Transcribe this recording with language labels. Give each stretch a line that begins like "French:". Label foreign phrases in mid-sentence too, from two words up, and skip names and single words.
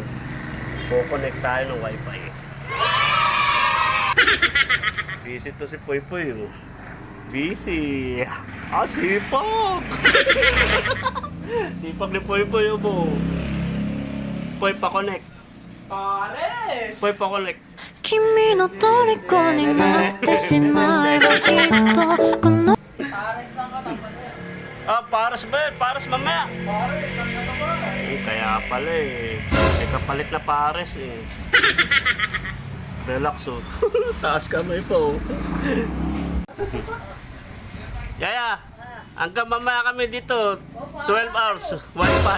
Filipino: Kukonect tayo ng wifi. Busy to si Poy Poy oh. Busy. Ah, sipag. Sipag ni Poy Poy mo. Poy, pa-connect. Pares! Poy, pa-connect.
Japanese: 君の虜になってしまえばきっとこの
Filipino: Pares lang ka tapos. Ah, paras ba yun? Paras mamaya. Pares, ang ka ba? Kaya pala eh. May kapalit na pares eh. Relax oh. Taas kamay po oh. Yaya, hanggang mamaya kami dito, 12 hours, wifi.